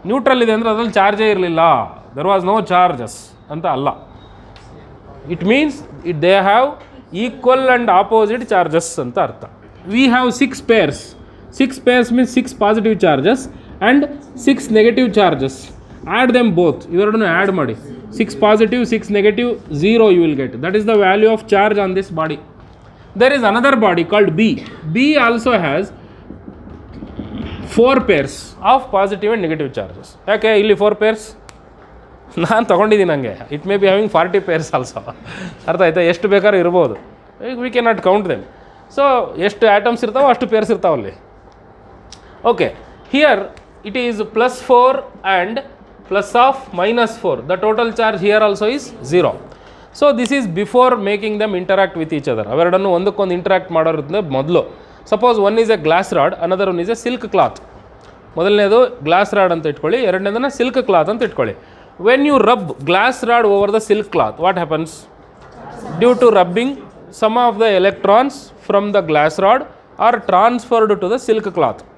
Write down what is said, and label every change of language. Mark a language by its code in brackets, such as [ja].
[kn] Neutral ಇದೆ ಅಂದರೆ ಅದರಲ್ಲಿ ಚಾರ್ಜೇ ಇರಲಿಲ್ಲ, [en] there was no charges [kn] ಅಂತ ಅಲ್ಲ. [en] it means they have equal and opposite charges [kn] ಅಂತ ಅರ್ಥ. [en] We have 6 pairs. 6 pairs means 6 positive charges and 6 negative charges. Add them both, [kn] ಇವೆರಡನ್ನು ಆ್ಯಡ್ ಮಾಡಿ. [en] 6 positive, 6 negative, 0 you will get. That is the value of charge on this body. There is another body called B. B also has 4 pairs of positive and negative charges. [kn] ಯಾಕೆ ಇಲ್ಲಿ 4 pairs? ನಾನು ತೊಗೊಂಡಿದ್ದೀನಿ ಹಂಗೆ. [en] It may be having 40 pairs also. [kn] ಅರ್ಥ ಆಯ್ತಾ? ಎಷ್ಟು ಬೇಕಾದ್ರೂ ಇರ್ಬೋದು. [en] We can not count them. So [kn] ಎಷ್ಟು ಆಟಮ್ಸ್ ಇರ್ತಾವೋ ಅಷ್ಟು pairs ಇರ್ತಾವಲ್ಲಿ. [en] Okay, here it is +4 and plus of -4. The total charge here also is 0. So this is before making them interact with each other. [kn] ಅವೆರಡನ್ನು ಒಂದಕ್ಕೊಂದು interact ಮಾಡೋದ್ರಿಂದ ಮೊದಲು. [en] Suppose one is a glass rod, another one is a silk cloth. [kn] ಮೊದಲನೇದು glass rod ಅಂತ ಇಟ್ಕೊಳ್ಳಿ, ಎರಡನೇದನ್ನು silk cloth ಅಂತ ಇಟ್ಕೊಳ್ಳಿ. [en] When you rub glass rod over the silk cloth, what happens? Due to rubbing, some of the electrons from the glass rod are transferred to the silk cloth.